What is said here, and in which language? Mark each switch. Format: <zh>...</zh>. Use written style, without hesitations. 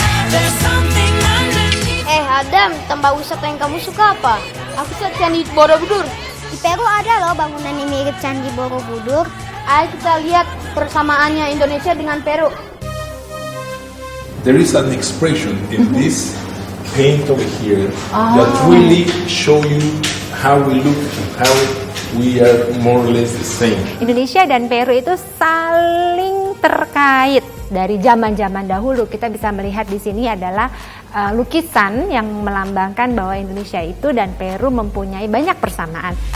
<en>There's something underneath.</en> <id>Adam, tempat wisata yang kamu suka apa? Aku suka Candi Borobudur. Di Peru ada loh bangunan yang mirip Candi Borobudur. Ayo kita lihat persamaannya Indonesia dengan Peru.</id> <en>There is an expression in this paint over here that really show you how we look and how we are more or less the same.</en> <id>Indonesia dan Peru itu saling terkait dari zaman-zaman dahulu. Kita bisa melihat di sini adalah lukisan yang melambangkan bahwa Indonesia itu dan Peru mempunyai banyak persamaan.</id>